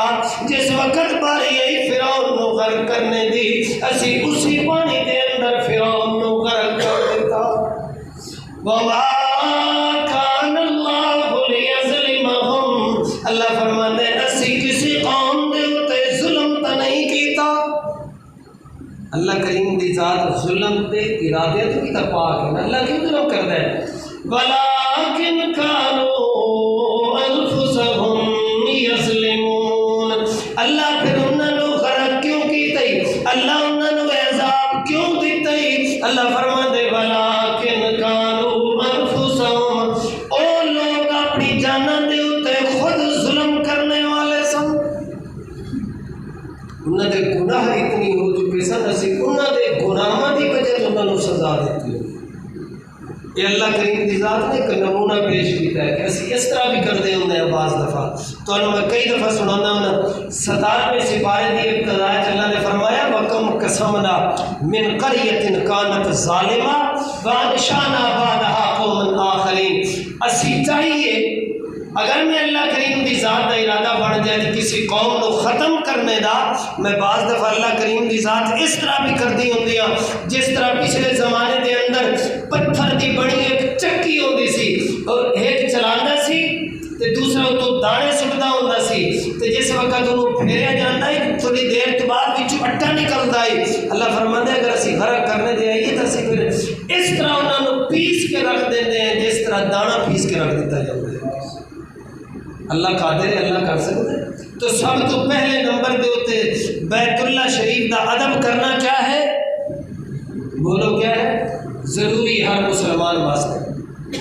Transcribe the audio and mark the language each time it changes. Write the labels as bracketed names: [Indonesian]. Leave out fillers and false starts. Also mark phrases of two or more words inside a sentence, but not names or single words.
[Punjabi] جس وقت باری آئی فرعون نو غرق کرنے دی اسی اسی پانی دے اندر فرعون نو غرق کر دیتا۔ [Arabic] وَمَا كَانَ اللَّهُ لِيَظْلِمَهُمْ، [Punjabi] اللہ فرماتے ہیں اسی کسی قوم دے اوتے ظلم تا نہیں کیتا۔ اللہ کریم دی ذات ظلم دے ارادے تو کی پاک ہے، اللہ کیوں ظلم کرتا ہے؟ [Arabic] وَلَٰكِنْ كَانُوا أَنفُسَهُمْ يَظْلِمُونَ، [Punjabi] اللہ پھر انہوں نے غرق کیوں کیتا ہی، اللہ انہوں نے عذاب کیوں دیتا ہی؟ اللہ فرماتے [Arabic] وَلَٰكِنْ كَانُوا أَنفُسَهُمْ، [Punjabi] او لوگ اپنی جانوں دے اوتے خود ظلم کرنے والے سن، انہوں نے گناہ اتنی ہو چکے سن اسی انہوں نے گناہاں دی وجہ تو انہوں نے سزا دیتی ہے۔ یہ اللہ کریم دی ذات نے ایک نمونہ پیش کیتا ہے کہ اسی اس طرح بھی کر دے ہوندے ہیں بعض دفعہ، تو انہوں میں کئی دفعہ سنانا ہونا 17ویں سپارے دی ابتدا اللہ نے فرمایا وَكَمْ [Arabic] قَسَمْنَا مِنْ قَرْيَةٍ كَانَتْ ظَالِمَةً وَأَنشَأْنَا بَعْدَهَا قَوْمًا آخَرِينَ، [Punjabi] اسی چاہیے اگر میں اللہ کریم دی ذات دا ارادہ بن جائے تو کسی قوم کو ختم کرنے دا، میں بعض دفعہ اللہ کریم دی ذات اس طرح بھی کر دی ہوندی ہیں جس طرح پچھلے زمانے دے اندر پتھر دی بڑی ایک چکی ہوندی سی اور ایک چلاندا سی تے دوسرا تو دانے سٹدا ہوندا سی تے جس وقت انہوں پھیریا جاندا ہے تھوڑی دیر تو بعد وچوں اٹا نکلدا ہے، اللہ فرماتا ہے اگر اسی غرق کرنے دے آئیے تو اسی پھر اس طرح انہاں نوں پیس کے رکھ دیندے ہیں جس طرح دانا پیس کے رکھ دیتا جاتا ہے۔ اللہ قادر ہے، اللہ کر سکتا ہے۔ تو سب تو پہلے نمبر دے ہوتے بیت اللہ شریف دا ادب کرنا کیا ہے؟ بولو کیا ہے؟ ضروری ہر مسلمان واسطے۔